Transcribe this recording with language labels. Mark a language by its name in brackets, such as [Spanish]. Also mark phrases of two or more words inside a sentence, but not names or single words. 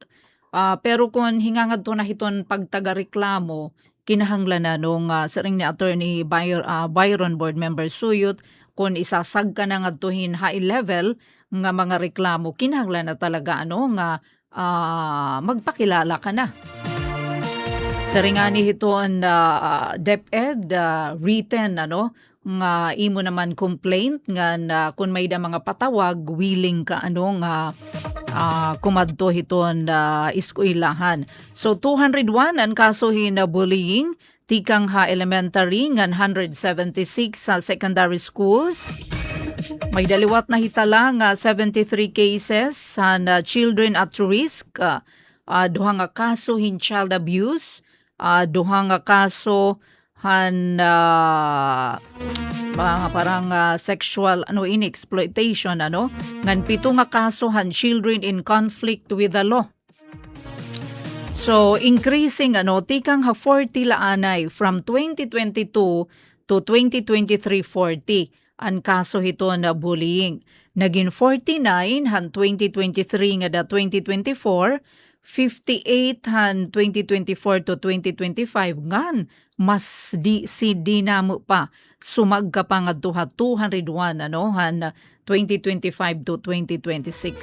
[Waray] Pero kung hingangad to na hiton pagtaga-reklamo, kinahanglan na nung saring ni Attorney Byron Board Member Suyot, kung isasag ka na nga tuhin [English] high level [Waray] nga mga reklamo, kinahanglan na talaga nga magpakilala ka na. Saringani hiton DepEd written nga imo naman complaint nga kung may da mga patawag willing ka nga kumadto hiton eskwelahan. So 201 ang kasohin na bullying tikang elementary ngan 176 sa [English] secondary schools. [Waray] May daliwat na hitala nga 73 cases sa [English] children at risk, [Waray] duha nga kaso hin [English] child abuse, [Waray] duha nga kaso han parang [English] sexual exploitation [Waray] ngan 7 nga kaso han [English] children in conflict with the law. [Waray] So increasing tikang 40 laanay from 2022 to 2023 40 ang kaso hito na bullying. Naging 49 han 2023 nga da 2024, 58 han 2024 to 2025 ngan mas si dinamo pa sumagka pa nga 201 han 2025 to 2026.